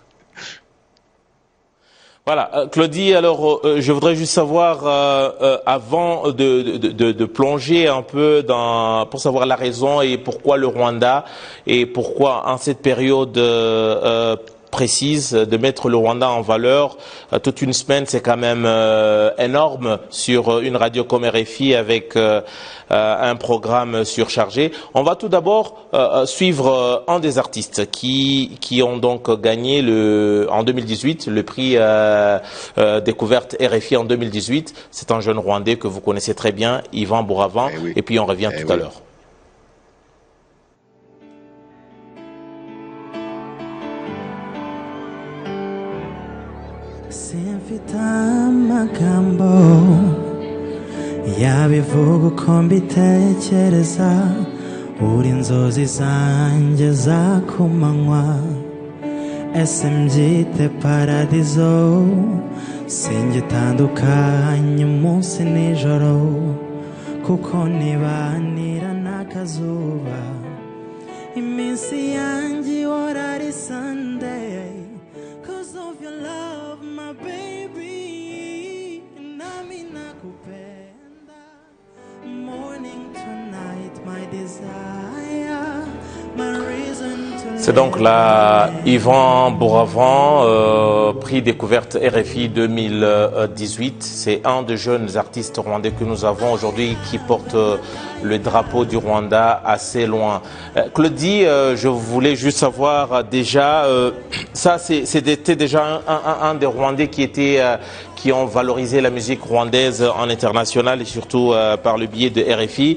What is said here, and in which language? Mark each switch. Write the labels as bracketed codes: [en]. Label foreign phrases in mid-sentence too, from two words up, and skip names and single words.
[fr] Voilà, Claudie, alors je voudrais juste savoir, avant de plonger un peu pour savoir la raison et pourquoi le Rwanda, et pourquoi en cette période précise de mettre le Rwanda en valeur, toute une semaine, c'est quand même énorme sur une radio comme RFI avec un programme surchargé. On va tout d'abord suivre un des artistes qui ont donc gagné en 2018 le prix découverte RFI en 2018. C'est un jeune Rwandais que vous connaissez très bien, Yvan Bouravan, et puis on revient tout à l'heure. [rw] Simfite amagambo yabivuga uko mbitekereza, uri inzozi zanjye za kumanywa, ese mbyite paradizo, singitandukanye umunsi nijoro, kuko nibanira n'akazuba, iminsi yanjye ihora ari Sunday, [en] 'cause of your love, my baby, [sw] nami nakupenda, [en] morning to night, my desire, my reason to live. [fr] C'est donc là Yvan Bouravan, prix découverte RFI 2018. C'est un des jeunes artistes rwandais que nous avons aujourd'hui qui porte le drapeau du Rwanda assez loin. Claudie, je voulais juste savoir déjà, ça c'était déjà un des Rwandais qui ont valorisé la musique rwandaise en international et surtout par le biais de RFI.